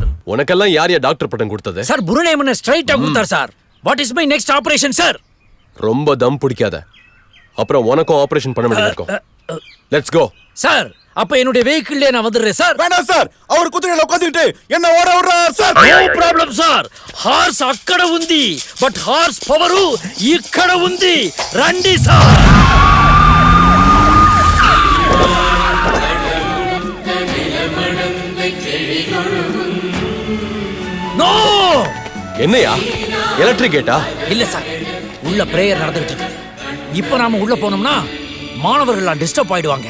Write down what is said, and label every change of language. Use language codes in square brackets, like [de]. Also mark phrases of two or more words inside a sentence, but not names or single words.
[ta] உனக்கெல்லாம் யார் டாக்டர் பட்டம் கொடுத்தது? சார் புருணேமன ஸ்ட்ரைட்டா கொடுத்தார் சார். [en] What is my next operation [ta] சார்? ரொம்ப தம் பிடிக்காத, அப்புறம் உனக்கும் ஆபரேஷன் பண்ண வேண்டியது இருக்கும். [en] Let's go [ta] சார். அப்ப என்னுடைய வெஹிக்கிள்ல நான் வந்துடுறேன் சார். வேண்டாம் சார், அவர் குதிரையில உட்கார்ந்துட்டு என்ன ஓட விடுறார் சார். [en] No problem sir. [te] హార్స్ అక్కడ ఉంది, బట్ [en] horse power [te] ఇక్కడ ఉంది. రండి సార్. [ta] நோ. என்னையா எலக்ட்ரிக் கேட்டா? இல்ல சார், உள்ள பிரேயர் நடந்துட்டு இருக்கு. இப்போ நாம உள்ள போனோம்னா மாணவர்கள் டிஸ்டர்ப் ஆயிடுவாங்க.